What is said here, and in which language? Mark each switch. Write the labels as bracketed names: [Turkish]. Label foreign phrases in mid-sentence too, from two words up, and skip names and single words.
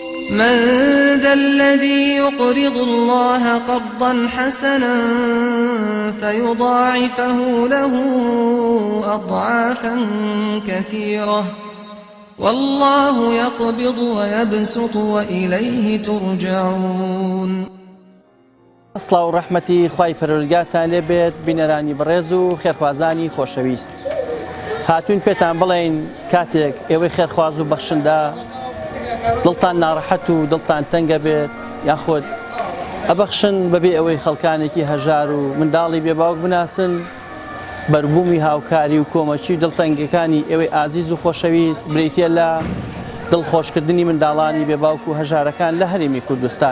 [Arabic] من ذا الذي يقرض الله قرضا حسنا فيضاعفه له أضعافا كثيرة والله يقبض ويبسط وإليه ترجعون. [Central Kurdish] ئەسڵاو و ڕەحمەتی خوای پەروەردگارتان لێبێت بینەرانی بەڕێز و خێرخوازانی خۆشەویست. هاتوین پێتان بڵێین کاتێک ئێوەی خێرخواز و بەخشندا دڵتان ناڕەحەت و دڵتان تەنگە بێت یاخۆت ئەبەخشن بەبێ ئەوەی خەڵکانێکی هەژار و منداڵی بێباوک بناسن بەربوومی هاوکاری و کۆمەچی و دڵتەنگەکانی ئێوەی ئازیز و خۆشەویست بریتە لە دڵخۆشکردنی منداڵانی بێباوک و هەژارەکان لە هەرێمی کوردستان.